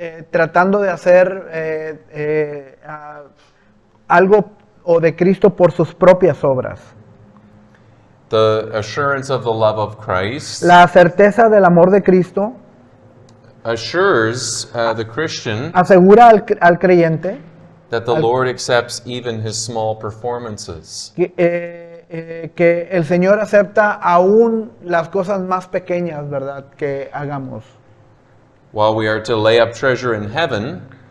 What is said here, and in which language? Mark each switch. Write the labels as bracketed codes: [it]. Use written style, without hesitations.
[es] tratando de hacer algo o de Cristo por sus propias obras. [en] The assurance of the love of Christ [es] La certeza del amor de Cristo [en] assures the Christian [es] asegura al creyente [en] that the Lord accepts even his small performances. [es] que el Señor acepta aún las cosas más pequeñas, ¿verdad?, que hagamos. [en] While we are to lay up treasure in heaven,